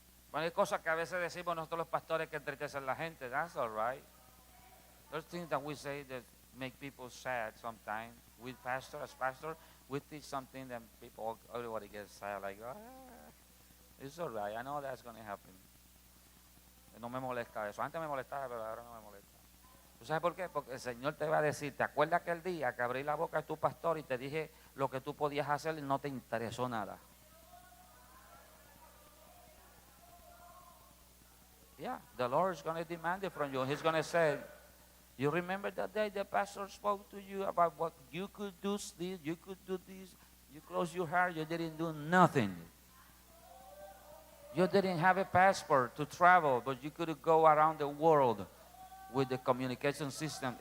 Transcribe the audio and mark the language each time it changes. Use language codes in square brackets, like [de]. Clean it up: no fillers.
[es] Bueno, hay cosas que a veces decimos nosotros los pastores que entristecen a la gente. [en] That's all right. There's things that we say that make people sad sometimes. As pastor, we teach something that everybody gets sad, like, It's all right. I know that's going to happen. [es] No me molesta eso. Antes me molestaba, pero ahora no me molesta. ¿Tú sabes por qué? Porque el Señor te va a decir, ¿te acuerdas aquel día que abrí la boca de tu pastor y te dije lo que tú podías hacer y no te interesó nada? [en] Yeah, the Lord is going to demand it from you. He's going to say, you remember that day the pastor spoke to you about what you could do this, you could do this, you closed your heart, you didn't do nothing. You didn't have a passport to travel, but you could go around the world with the communication system.